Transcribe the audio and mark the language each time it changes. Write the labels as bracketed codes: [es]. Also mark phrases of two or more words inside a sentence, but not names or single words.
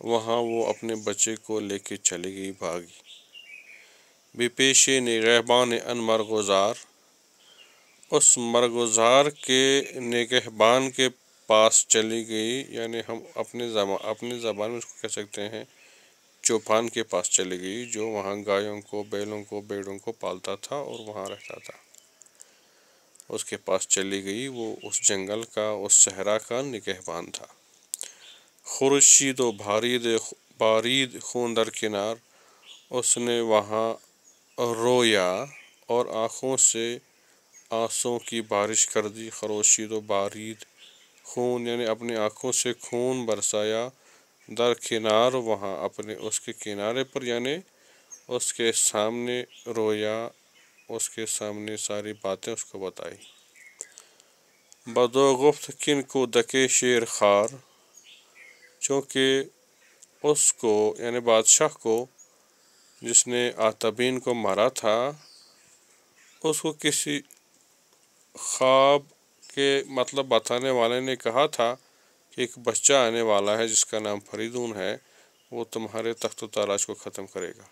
[ur] وہاں وہ اپنے بچے کو لے کے چلی گئی، بھاگی۔ [fa] بے پیش نگہبان ان مرغزار، [ur] اس مرغزار کے نگہبان کے پاس چلی گئی، یعنی ہم اپنے زبان میں اس کو کہہ سکتے ہیں چوپان کے پاس چلی گئی، جو وہاں گایوں کو، بیلوں کو، بھیڑوں کو پالتا تھا اور وہاں رہتا تھا۔ اس کے پاس چلی گئی، وہ اس جنگل کا، اس صحرا کا نگہبان تھا۔ [fa] خورشید و بارید خون در کنار، [ur] اس نے وہاں رویا اور آنکھوں سے آنسوں کی بارش کر دی۔ [fa] خورشید و بارید خون [ur] یعنی اپنی آنکھوں سے خون برسایا، [fa] در کنار [ur] وہاں اپنے اس کے کنارے پر، یعنی اس کے سامنے رویا، اس کے سامنے ساری باتیں اس کو بتائی۔ [fa] بدو گفت کن کو دکے شیر خار، [ur] چونکہ اس کو یعنی بادشاہ کو جس نے آتبین کو مارا تھا، اس کو کسی خواب کے مطلب بتانے والے نے کہا تھا کہ ایک بچہ آنے والا ہے جس کا نام فریدون ہے، وہ تمہارے تخت و تاراج کو ختم کرے گا۔